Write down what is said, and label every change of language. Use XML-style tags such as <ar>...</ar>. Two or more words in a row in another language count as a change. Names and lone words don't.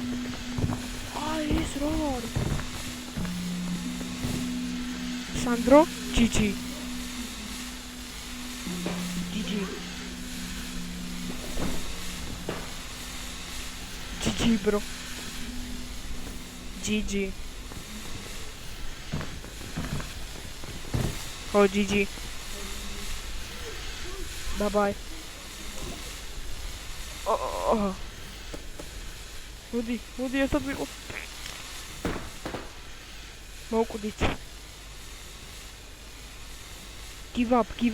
<en>Ah, he's wrong. Sandro, GG, bro. GG. Oh, GG. Bye. Oh.</en> <ka>მოდი ერთად ვიყო. მოვკვდით.</ka> <en>Give up.</en>